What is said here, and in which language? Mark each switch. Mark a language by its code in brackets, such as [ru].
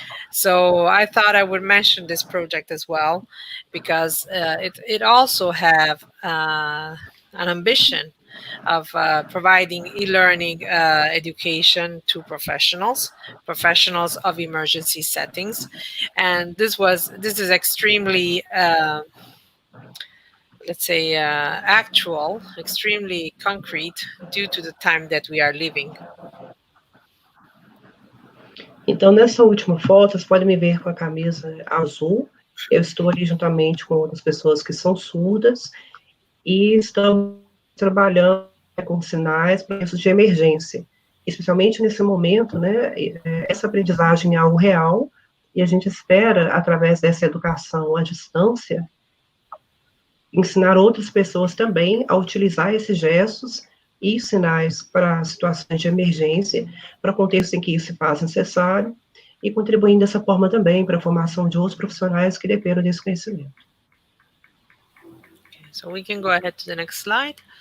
[en] So I thought I would mention this project as well, because it also have an ambition of providing e-learning education to professionals of emergency settings, and this is extremely let's say actual, extremely concrete, due to the time that we are living. [pt] Então, nessa última foto, vocês podem me ver com a camisa azul. Eu estou ali juntamente com outras pessoas que são surdas e estamos trabalhando com sinais para processos de emergência, especialmente nesse momento, né? Essa aprendizagem é algo real e a gente espera, através dessa educação à distância, ensinar outras pessoas também a utilizar esses gestos e sinais para situações de emergência, para contextos em que isso se faz necessário, e contribuindo dessa forma também para a formação de outros profissionais que dependam desse conhecimento. [en] So we can go ahead to the next slide.